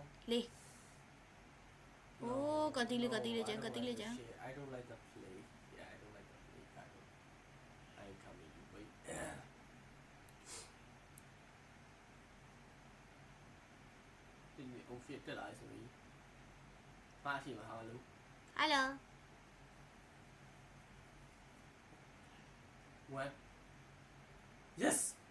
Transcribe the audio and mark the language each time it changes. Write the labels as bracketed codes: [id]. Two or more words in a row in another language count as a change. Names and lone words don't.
[my] လေအိုးကတိလေးကျန် [en] I don't like the play. Yeah, I don't like the play. I ain't coming. You wait. [my] ဒီနေ့ outfit တက်လာဆိုရင်ပါရှိမှာဟာလို့ [en] Hello What? Yes.